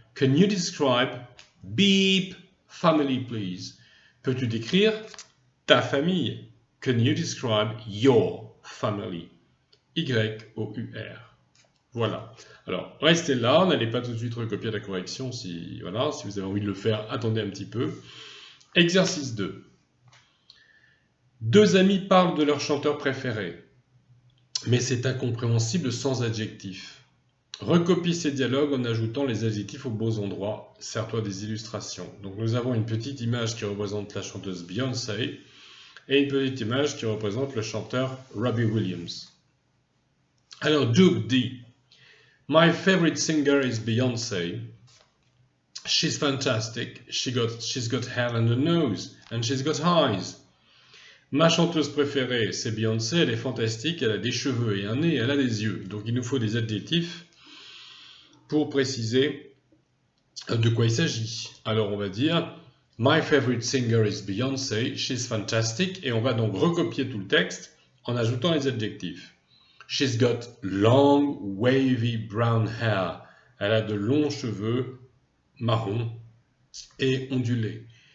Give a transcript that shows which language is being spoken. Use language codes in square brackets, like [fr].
[en] Can you describe beep family, please? [fr] Peux-tu décrire ta famille? [en] Can you describe your family? Y-O-U-R. Voilà. [fr] Alors, restez là, n'allez pas tout de suite recopier la correction si vous avez envie de le faire, attendez un petit peu. Exercice 2. Deux amis parlent de leur chanteur préféré, mais c'est incompréhensible sans adjectif. Recopie ces dialogues en ajoutant les adjectifs aux beaux endroits, sers-toi des illustrations. Donc nous avons une petite image qui représente la chanteuse Beyoncé et une petite image qui représente le chanteur Robbie Williams. Alors Doug dit [en] My favorite singer is Beyoncé. She's fantastic. She's got hair and a nose, and she's got eyes. [fr] Ma chanteuse préférée, c'est Beyoncé. Elle est fantastique. Elle a des cheveux et un nez. Elle a des yeux. Donc il nous faut des adjectifs pour préciser de quoi il s'agit. Alors on va dire [en] My favorite singer is Beyoncé. She's fantastic. [fr] Et on va donc recopier tout le texte en ajoutant les adjectifs. [en] She's got long, wavy brown hair. [fr] Elle a de longs cheveux marrons et ondulés.